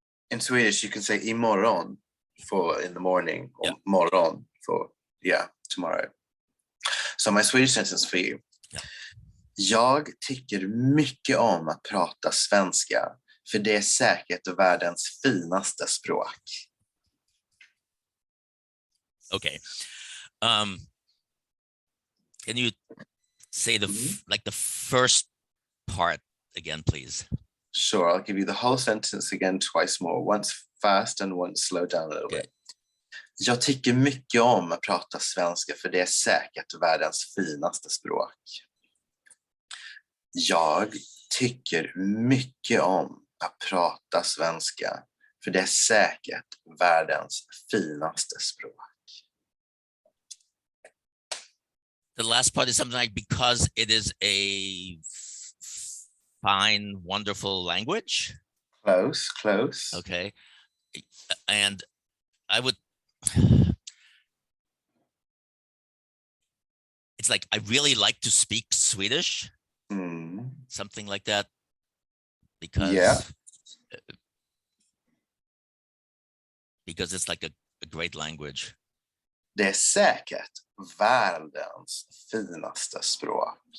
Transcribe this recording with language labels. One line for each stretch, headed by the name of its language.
English: In Swedish, you can say imorgon for in the morning, or Yeah. morgon for tomorrow. So my Swedish sentence for you. Yeah.
Swedish: Jag tycker mycket om att prata svenska, för det är säkert världens finaste språk.
English: Okay. Can you say the first part again, please? Sure, I'll give you the whole sentence again twice more, once fast and once slow down a little bit.
Swedish: Jag tycker mycket om att prata svenska, för det är säkert världens finaste språk. Jag tycker mycket om att prata svenska, för det är säkert världens finaste språk.
English: The last part is something like, because it is a fine, wonderful language. Close. Okay. And I would, it's like, I really like to speak Swedish, something like that, because it's like a great language.
Swedish: Det är säkert världens finaste språk.